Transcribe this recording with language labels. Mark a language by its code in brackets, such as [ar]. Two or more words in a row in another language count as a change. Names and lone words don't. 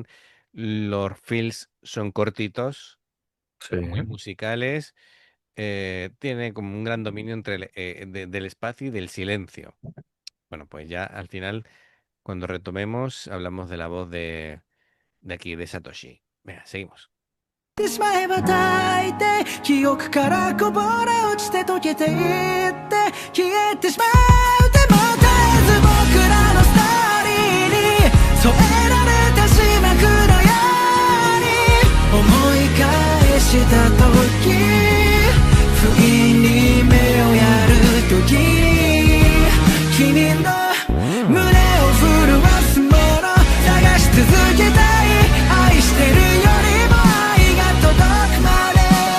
[es] Los fills son cortitos, Sí. pero muy musicales. Tiene como un gran dominio del espacio y del silencio. Bueno, pues ya al final, cuando retomemos, hablamos de la voz de aquí, de Satoshi. Venga, seguimos. [ja] てしまえば大抵記憶からこぼれ落ちて溶けていって消えてしまうでも絶えず僕らのストーリーに添えられた字幕のように思い返した時不意に目をやる時君の胸を震わすもの探し続けたい愛してるよりも愛が届くまで